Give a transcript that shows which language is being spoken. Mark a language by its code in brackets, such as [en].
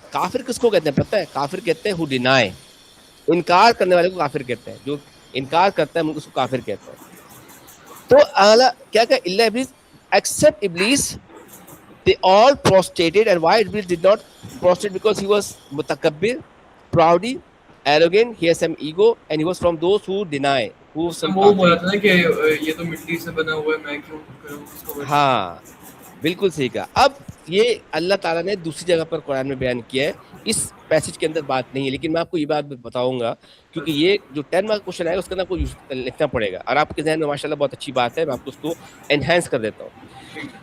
[ur] کافر کس کو کہتے ہیں پتہ ہے, کافر کہتے ہیں [en] who deny, [ur] انکار کرنے والے کو کافر کہتے ہیں, جو انکار کرتا ہے اس کو کافر کہتے ہیں. تو اعلیٰ کیا کہا, [ar] الا ابلیس, [en] except ابلیس, they all prostrated. And why Iblis did not prostrate? Because he was mutakabbir, proudy, arrogant, he has some ego, and he was from those who deny, who some [ur] وہ بولا تھا نا کہ یہ تو مٹی سے بنا ہوا ہے, میں کیوں کروں اس کو. ہاں بالکل صحیح کہا. اب یہ اللہ تعالیٰ نے دوسری جگہ پر قرآن میں بیان کیا ہے, اس پیسج کے اندر بات نہیں ہے, لیکن میں آپ کو یہ بات بتاؤں گا کیونکہ یہ جو 10 مارک کوشچن آئے گا اس کے اندر آپ کو لکھنا پڑے گا, اور آپ کے ذہن میں ماشاء اللہ بہت اچھی بات ہے, میں آپ کو اس کو انہینس کر دیتا ہوں.